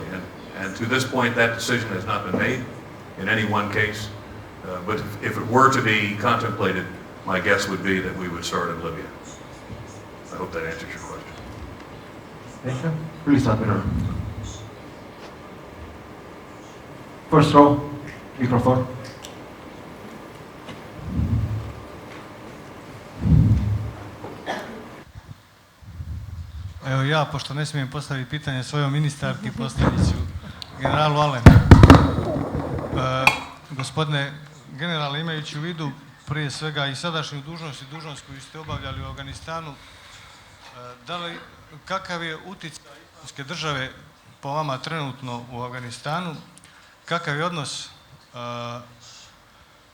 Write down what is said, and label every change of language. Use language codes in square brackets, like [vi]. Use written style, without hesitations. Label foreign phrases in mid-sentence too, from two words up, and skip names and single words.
[en] And to this point, that decision has not been made in any one case. But if it were to be contemplated, my guess would be that we would start in Libya. I hope that answers your question. Thank you. Please, Damir. First row, microphone. [bs] Evo ja, pošto ne smijem postaviti pitanje svojoj ministarki, postavit ću generalu Alenu. Gospodine generale, imajući u vidu prije svega i sadašnju dužnost i dužnost koju ste obavljali u Afganistanu, kakav je utjecaj islamske države po vama trenutno u Afganistanu, kakav je odnos